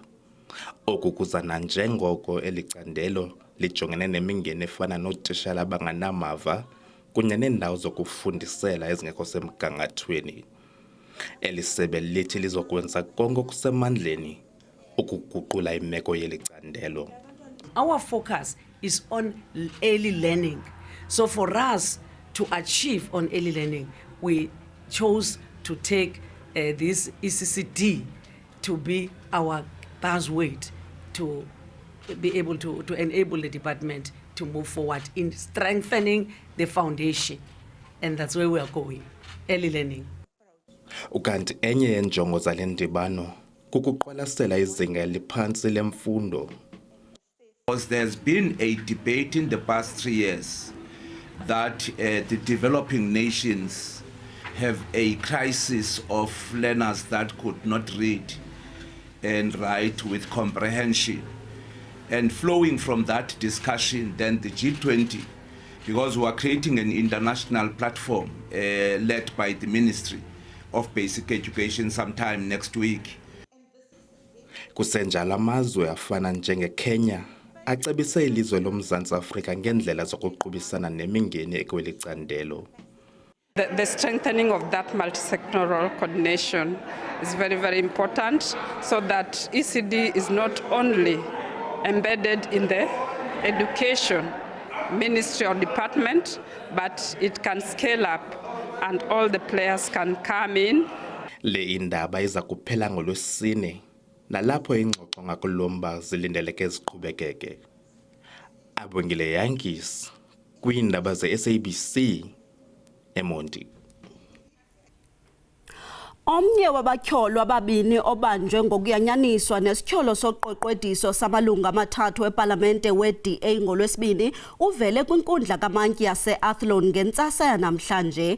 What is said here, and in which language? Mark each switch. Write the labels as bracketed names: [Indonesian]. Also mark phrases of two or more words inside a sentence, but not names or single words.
[Xhosa] Oku kuza nanjengoko elicandelo lijongene nemingeni efana nootishala abanganamava kunye neendawo zokufundisela ezingekho semgangathweni. Eli sebe lithi lizokwenza konke okusemandleni ukuguqula imeko yeli candelo. [English] Our focus is on early learning. So for us to achieve on early learning, we chose to take this ECCD to be our buzzword to be able to enable the department to move forward in strengthening the foundation. And that's where we are going, early learning. [Xhosa] Ukanti enye yenjongo zale ndibano kukuqwalasela izinga eliphantsi lemfundo. [English] There's been a debate in the past 3 years that the developing nations have a crisis of learners that could not read and write with comprehension. And flowing from that discussion, then the G20, because we are creating an international platform led by the Ministry of Basic Education sometime next week. [Xhosa] Kusenjalo amazwe afana njengeKenya acebise ilizwe loMzantsi Afrika ngendlela zokuqubisana nemingeni ekweli candelo. [English] The strengthening of that multi-sectoral coordination is very, very important so that ECD is not only embedded in the education ministry or department, but it can scale up and all the players can come in. [Xhosa] Le indaba iza kuphela ngolwesine nalapho ingxoxo ngakulomba zilindeleke ziqhubekeke. Abongile Yankees kwiindaba ze-SABC eMonti. Omnye wabatyholwa ababini obanjwe ngokuyanyaniswa nesityholo soqweqwediso samalungu amathathu epalamente we-DA ngolwesibini uvele kwinkundla kamantyi yase-Athlone ngentsasa yanamhlanje.